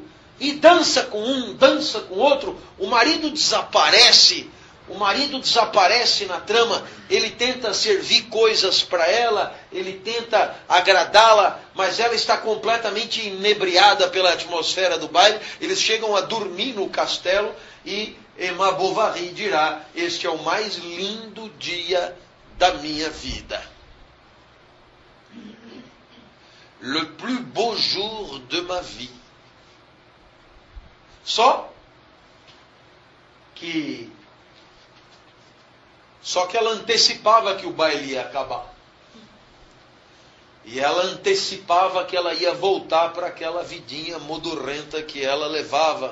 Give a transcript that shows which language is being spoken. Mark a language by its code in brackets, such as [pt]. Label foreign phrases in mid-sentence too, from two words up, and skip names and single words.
[pt] E dança com um, dança com outro. O marido desaparece na trama, ele tenta servir coisas para ela, ele tenta agradá-la, mas ela está completamente inebriada pela atmosfera do baile. Eles chegam a dormir no castelo e Emma Bovary dirá: este é o mais lindo dia da minha vida. [fr] Le plus beau jour de ma vie. [pt] Só que ela antecipava que o baile ia acabar. E ela antecipava que ela ia voltar para aquela vidinha modorrenta que ela levava.